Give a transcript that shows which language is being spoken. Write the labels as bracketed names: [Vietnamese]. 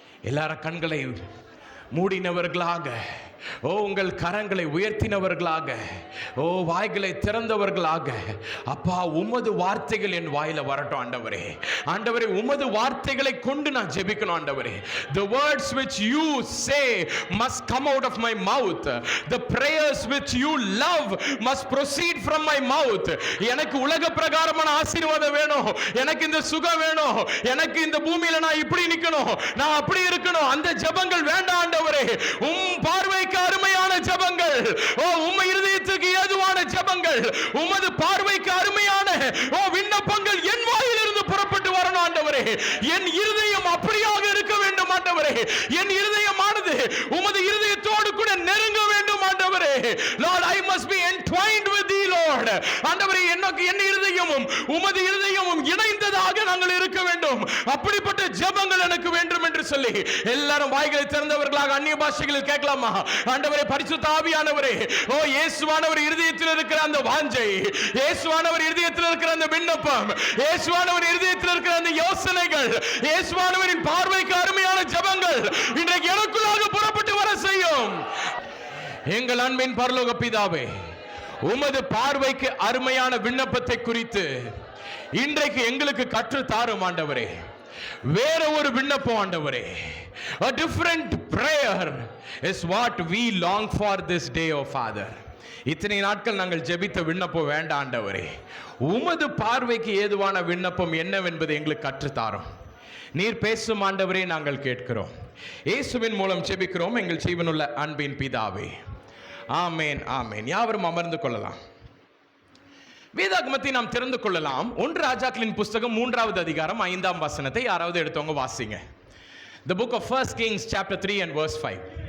[Tamil] எல்லாரும் கண்களை மூடினவர்களாக, ஓ உங்கள் கரங்களை உயர்த்தினவர்களாக, ஓ வாய்களை திறந்தவர்களாக, அப்பா உமது வார்த்தைகள் என் வாயில வரட்டும் ஆண்டவரே. ஆண்டவரே, உமது வார்த்தைகளை கொண்டு நான் ஜெபிக்கணும் ஆண்டவரே. [English] The words which you say must come out of my mouth. The prayers which you love must proceed from my mouth. [Tamil] எனக்கு உலக பிரகாரமான ஆசீர்வாதம் வேணும், எனக்கு இந்த சுகம் வேணும், எனக்கு இந்த பூமியில நான் இப்படி நிக்கணும், நான் அப்படி இருக்கணும், அந்த ஜெபங்கள் வேண்டாம் ஆண்டவரே. பார்வைக்கு அருமையான ஜெபங்கள், ஓ உம்மை இருதயத்துக்கு ஏதுவான ஜெபங்கள், உமது பார்வைக்கு அருமையான ஓ விண்ணப்பங்கள் என் வாயிலிருந்து புறப்பட்டு வரணும் ஆண்டவரே. என் இருதயம் அப்படியாக இருக்க வேண்டும் ஆண்டவரே. என் இருதயமானது உமது இருதயத்தோடு கூட நெருங்க வேண்டும் ஆண்டவரே. [English] Lord, I must be entwined with thee, Lord. [Tamil] ஆண்டவரே, எனக்கு என் இருதயமும் உமது இருதயமும் இணைந்ததாக நாங்கள் இருக்க வேண்டும். அப்படிப்பட்ட ஜெபங்கள் எனக்கு வேண்டும் என்று சொல்லி எல்லாரும் வாய்களை திறந்தவர்களாக அந்நிய பாஷைகளில் கேட்கலாமா? ஆண்டவரே, பரிசுத்த ஆவியானவரே, ஓ இயேசுவானவர் இருதயத்தில் இருக்கிற அந்த வாஞ்சை, இயேசுவானவர் இருதயத்தில் இருக்கிற அந்த விண்ணப்பம், இயேசுவானவர் இருதயத்தில் இருக்கிற அந்த யோசனைகள், இயேசுவானவரின் பார்வைக்கு அருமையான ஜெபங்கள் இன்றைக்கு எனக்குள்ளாக புறப்பட்டு வர செய்யும். எங்கள் அன்பின் பரலோக பிதாவே, உமது பார்வைக்கு அருமையான விண்ணப்பத்தை குறித்து இன்றைக்கு எங்களுக்கு கற்று தாரும் ஆண்டவரே. வேற ஒரு விண்ணப்பம் ஆண்டவரே, [English] a different prayer is what we long for this day, oh Father. [Tamil] இத்தனை நாட்கள் நாங்கள் ஜெபித்த விண்ணப்பம் வேண்டாம் ஆண்டவரே. உமது பார்வைக்கு ஏதுவான விண்ணப்பம் என்னவென்பது எங்களுக்கு கற்றுத்தாரும். நீர் பேசும் ஆண்டவரே, நாங்கள் கேட்கிறோம். இயேசுவின் மூலம் ஜெபிக்கிறோம் எங்கள் ஜீவனுள்ள அன்பின் பிதாவே. ஆமேன், ஆமேன். யாவரும் அமர்ந்து கொள்ளலாம். வேதாகமத்தை நாம் திறந்து கொள்ளலாம். 1 ராஜாக்களின் புஸ்தகம் 3வது அதிகாரம் 5ஆம் வசனத்தை யாராவது எடுத்தவங்க வாசிங்க. [English] The book of 1 Kings chapter 3 and verse 5.